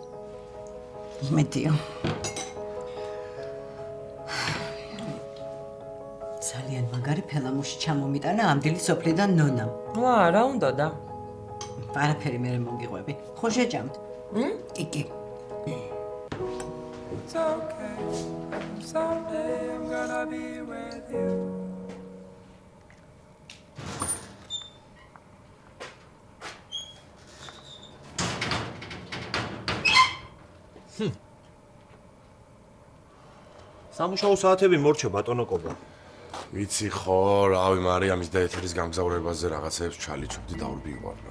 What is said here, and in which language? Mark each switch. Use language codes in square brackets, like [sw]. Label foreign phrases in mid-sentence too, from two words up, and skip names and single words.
[ka] იმედია. ძალიან მაგარი ფელამუში ჩამომიტანა ამდილი სოფლიდან ნონამ. ვა, რა უნდა და? არაფერი მე მოგიყვები. ხო შეჭამთ? კი. [en] It's okay. Someday I'm gonna be with you. [ka] სამუშაო საათები მორჩა ბატონო კობა. ვიცი ხო, რავი მარიამის და ეთერის გამგზავრებაზე რაღაცეებს ჩალიჩობდი და ურბივარ რა.